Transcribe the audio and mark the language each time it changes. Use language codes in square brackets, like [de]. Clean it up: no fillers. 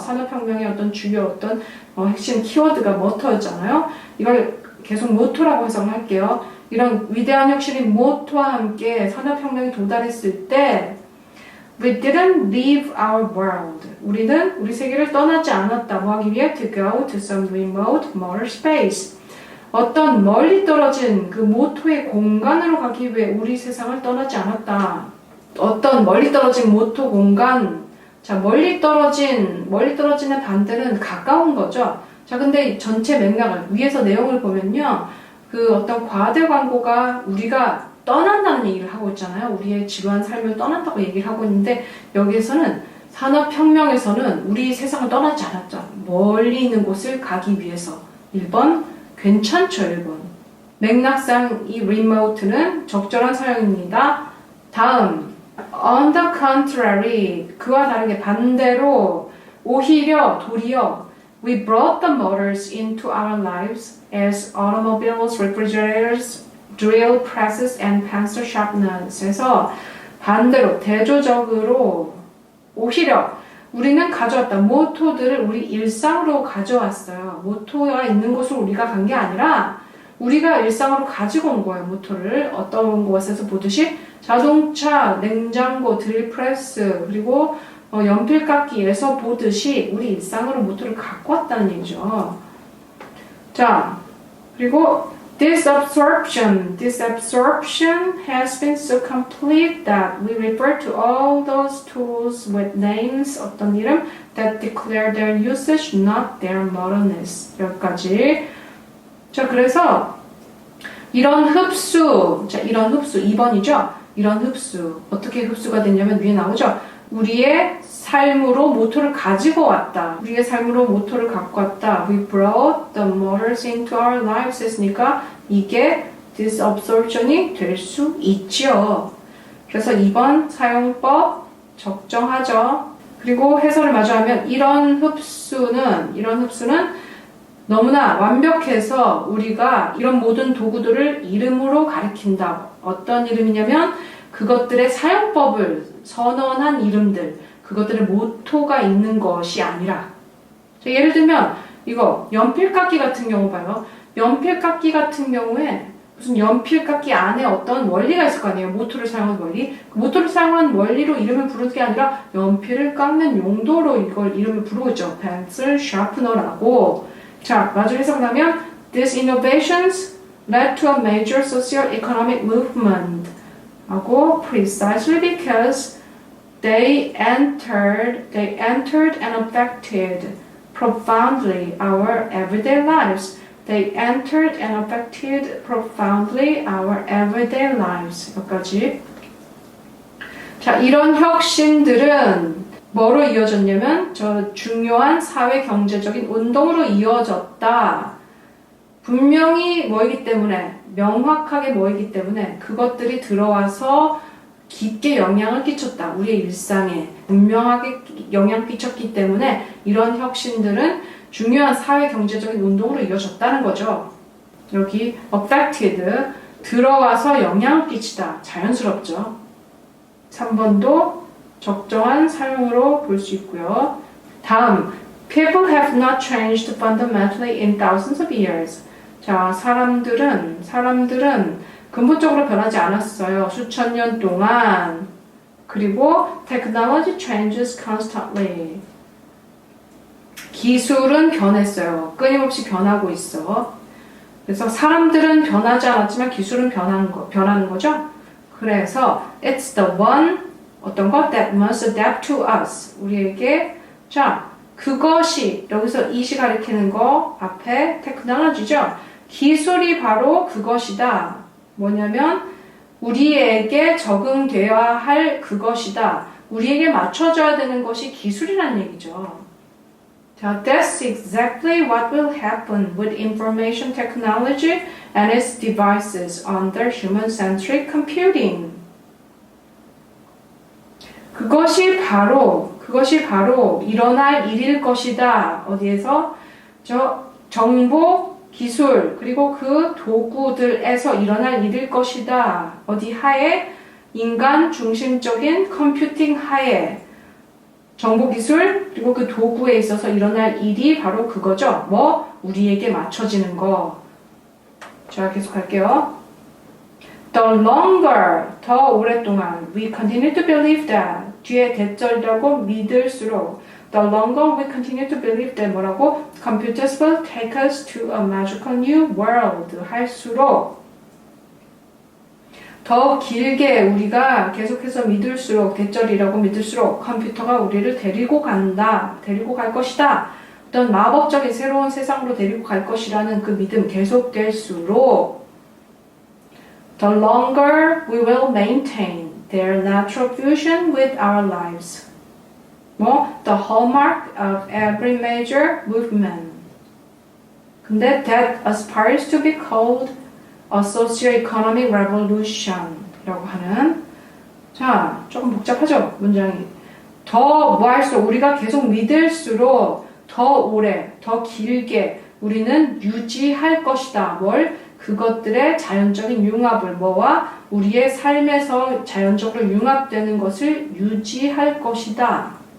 [ko] 산업혁명의 어떤 주요 핵심 키워드가 모터였잖아요. 이걸 계속 모토라고 해석을 할게요. 이런 위대한 혁신인 모토와 함께 산업혁명이 도달했을 때 [en] We didn't leave our world. [ko] 우리는 우리 세계를 떠나지 않았다. 뭐 하기 위해? [en] To go to some remote motor space. [ko] 어떤 멀리 떨어진 그 모토의 공간으로 가기 위해 우리 세상을 떠나지 않았다. 어떤 멀리 떨어진 모토 공간. 자, 멀리 떨어진의 반대는 가까운 거죠. 자, 근데 전체 맥락을 위에서 내용을 보면요. 그 어떤 과대 광고가 우리가 떠난다는 얘기를 하고 있잖아요. 우리의 지루한 삶을 떠난다고 얘기를 하고 있는데 여기에서는 산업혁명에서는 우리 세상을 떠나지 않았죠. 멀리 있는 곳을 가기 위해서. 1번 괜찮죠. 1번. 맥락상 이 remote는 적절한 사용입니다. 다음 [en] on the contrary [ko] 그와 다르게 반대로 도리어 [en] We brought the motors into our lives as automobiles, refrigerators, drill presses, and pencil sharpeners. [ko] 해서 반대로 대조적으로 오히려 우리는 가져왔다. 모토들을 우리 일상으로 가져왔어요. 모토가 있는 곳으로 우리가 간 게 아니라 우리가 일상으로 가지고 온 거예요. 모토를 어떤 곳에서 보듯이 자동차, 냉장고, 드릴 프레스 그리고 연필깎이에서 보듯이 우리 일상으로 모토를 갖고 왔다는 얘기죠. 자, 그리고 [en] This absorption has been so complete that we refer to all those tools with names [ko] 어떤 이름 [en] that declare their usage, not their moderness. [ko] 여기까지. 자, 그래서 이런 흡수 2번이죠. 이런 흡수 어떻게 흡수가 됐냐면 위에 나오죠. 우리의 삶으로 모토를 가지고 왔다. 우리의 삶으로 모토를 갖고 왔다. [en] We brought the motors into our lives [ko] 했으니까 이게 disabsorption이 될 수 있죠. 그래서 2번 사용법 적정하죠. 그리고 해설을 마주하면 이런 흡수는 너무나 완벽해서 우리가 이런 모든 도구들을 이름으로 가리킨다. 어떤 이름이냐면 그것들의 사용법을 선언한 이름들, 그것들의 모토가 있는 것이 아니라 예를 들면 이거 연필깎이 같은 경우 봐요. 연필깎이 같은 경우에 무슨 연필깎이 안에 어떤 원리가 있을 거 아니에요. 모토를 사용한 원리. 그 모토를 사용한 원리로 이름을 부르는 게 아니라 연필을 깎는 용도로 이걸 이름을 부르고 있죠. [en] pencil sharpener라고. [ko] 자, 마저 해석을 하면 [en] These innovations led to a major socio-economic movement [ko] 하고 [en] precisely because they entered and affected profoundly our everyday lives. They entered and affected profoundly our everyday lives. [ko] 여기까지. 자, 이런 혁신들은 뭐로 이어졌냐면 저 중요한 사회 경제적인 운동으로 이어졌다. 분명히 뭐이기 때문에 명확하게 뭐이기 때문에 그것들이 들어와서 깊게 영향을 끼쳤다. 우리의 일상에 분명하게 영향 끼쳤기 때문에 이런 혁신들은 중요한 사회 경제적인 운동으로 이어졌다는 거죠. 여기 affected 들어와서 영향을 끼치다. 자연스럽죠. 3번도 적정한 사용으로 볼 수 있고요. 다음, [en] people have not changed fundamentally in thousands of years. [ko] 자, 사람들은 근본적으로 변하지 않았어요. 수천 년 동안. [en] 그리고 technology changes constantly. [ko] 기술은 변했어요. 끊임없이 변하고 있어. 그래서 사람들은 변하지 않았지만 기술은 변하는 거죠. 그래서 [en] it's the one [ko] 어떤 것 [en] that must adapt to us. [ko] 우리에게 자 그것이 여기서 이시 가리키는 거 앞에 테크놀로지죠. 기술이 바로 그것이다. 뭐냐면 우리에게 적응되어야 할 그것이다. 우리에게 맞춰져야 되는 것이 기술이라는 얘기죠. [en] 자, that's exactly what will happen with information technology and its devices under human-centric computing. [ko] 그것이 바로 일어날 일일 것이다. 어디에서? 정보, 기술, 그리고 그 도구들에서 일어날 일일 것이다. 어디 하에? 인간 중심적인 컴퓨팅 하에. 정보기술, 그리고 그 도구에 있어서 일어날 일이 바로 그거죠. 뭐? 우리에게 맞춰지는 거. 자, 계속 할게요. [en] The longer, [ko] 더 오랫동안 [en] we continue to believe that [ko] 뒤에 대절이라고 믿을수록 [en] the longer we continue to believe that [ko] 뭐라고? [en] Computers will take us to a magical new world [ko] 할수록 더 길게 우리가 계속해서 믿을수록 대절이라고 믿을수록 컴퓨터가 우리를 데리고 갈 것이다. 어떤 마법적인 새로운 세상으로 데리고 갈 것이라는 그 믿음 계속될수록 [en] The longer we will maintain their natural fusion with our lives. The hallmark of every major movement. [ko] 근데 [en] that aspires to be called a socio-economic revolution [ko] 이라고 하는 자, 조금 복잡하죠? 문장이. 더 뭐 할수록 우리가 계속 믿을수록 더 오래, 더 길게 우리는 유지할 것이다. 뭘? 그것들의 자연적인 융합을 뭐와 우리의 삶에서 자연적으로 융합되는 것을 유지할 것이다.